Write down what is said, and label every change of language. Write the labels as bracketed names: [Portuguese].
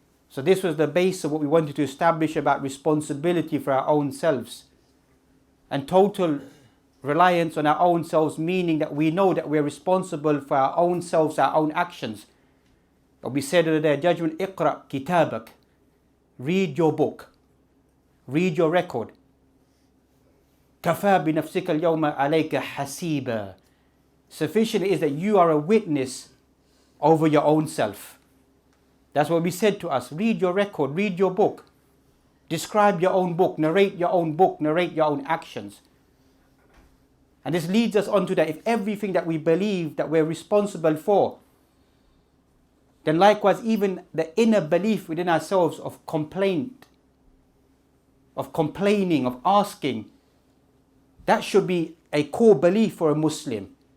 [English] So this was the base of what we wanted to establish about responsibility for our own selves. And total reliance on our own selves, meaning that we know that we're responsible for our own selves, our own actions. But we said on the day of judgment, [Arabic] اقرأ كتابك. [English] Read your book. Read your record. [Arabic] كفى بنفسك اليوم عليك حسيبا. [English] Sufficient is that you are a witness over your own self. That's what we said to us. Read your record, read your book. Describe your own book, narrate your own book, narrate your own actions. And this leads us on to that. If everything that we believe that we're responsible for, then likewise even the inner belief within ourselves of complaint, of complaining, of asking, that should be a core belief for a Muslim.